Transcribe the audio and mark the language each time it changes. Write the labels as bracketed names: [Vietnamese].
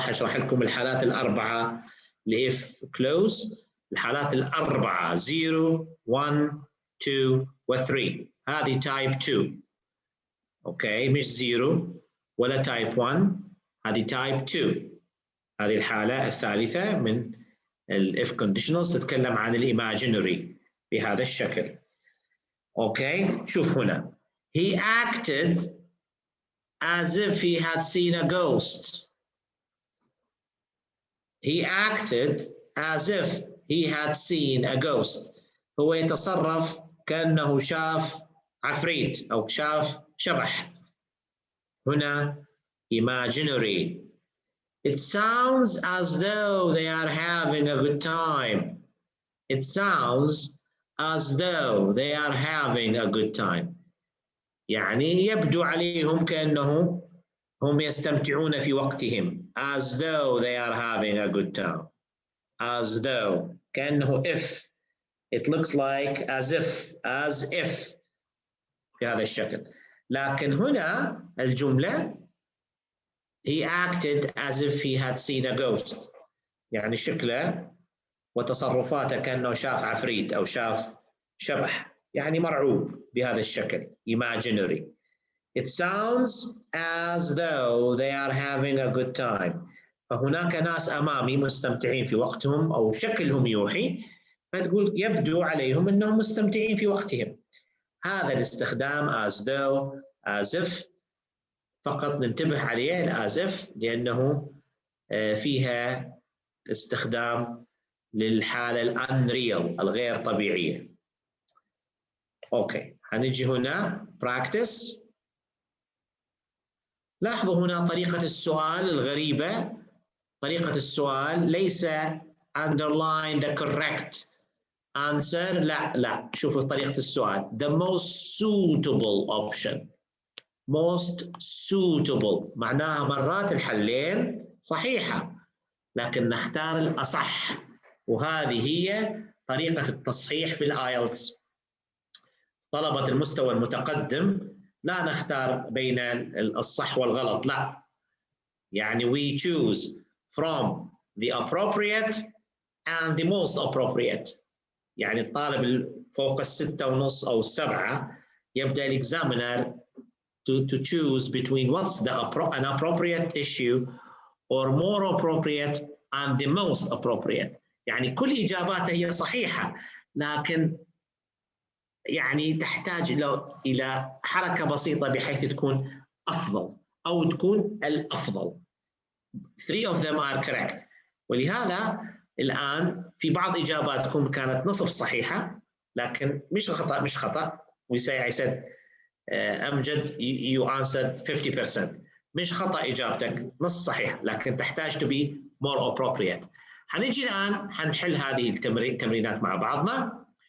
[Arabic] حشرح لكم الحالات الأربعة اللي [English] if close، [Arabic] الحالات الأربعة 0 1 2 و3، هذه [English] type 2. [Arabic] أوكي، مش 0 ولا [English] type 1، [Arabic] هذه [English] type 2. [Arabic] هذه الحالة الثالثة من [English] if conditionals [Arabic] تتكلم عن الإيماجينري بهذا الشكل. أوكي، شوف هنا [English] he acted as if he had seen a ghost. He acted as if he had seen a ghost. [Arabic] هو يتصرف كأنه شاف عفريت أو شاف شبح. هنا [English] imaginary. It sounds as though they are having a good time. It sounds as though they are having a good time. [Arabic] يعني يبدو عليهم كأنه هم يستمتعون في وقتهم. [English] As though they are having a good time. As though. [Arabic] كأنه [English] if. It looks like as if. [Arabic] بهذا الشكل. لكن هنا الجملة [English] he acted as if he had seen a ghost. [Arabic] يعني شكله وتصرفاته كأنه شاف عفريت أو شاف شبح، يعني مرعوب بهذا الشكل. [English] Imaginary. It sounds as though they are having a good time. [Arabic] فهناك ناس أمامي مستمتعين في وقتهم أو شكلهم يوحي، فتقول يبدو عليهم أنهم مستمتعين في وقتهم. هذا الاستخدام [English] as though as if [Arabic] فقط ننتبه عليه [English] as if [Arabic] لأنه فيها استخدام للحالة الانريال الغير طبيعية. أوكي، هنجي هنا practice. لاحظوا هنا طريقة السؤال الغريبة. طريقة السؤال ليس [English] underline the correct answer. [Arabic] لا شوفوا طريقة السؤال. [English] The most suitable option. [Arabic] Most suitable معناها مرات الحلين صحيحة لكن نختار الأصح، وهذه هي طريقة التصحيح في الايلتس. طلبة المستوى المتقدم لا نختار بين الصح والغلط، لا، يعني [English] we choose from the appropriate and the most appropriate. [Arabic] يعني الطالب فوق 6.5 أو 7 يبدأ الإكزامينر [English] to choose between what's an appropriate issue or more appropriate and the most appropriate. [Arabic] يعني كل إجاباته هي صحيحة، لكن يعني تحتاج إلى حركة بسيطة بحيث تكون أفضل أو تكون الأفضل. [English] 3 of them are correct. [Arabic] ولهذا الآن في بعض إجاباتكم كانت نصف صحيحة، لكن مش خطأ. [English] We say, I said, أمجد, you answered 50%. [Arabic] مش خطأ إجابتك، نص صحيح، لكن تحتاج [English] to be more appropriate. [Arabic] حنيجي الآن حنحل هذه التمرينات مع بعضنا.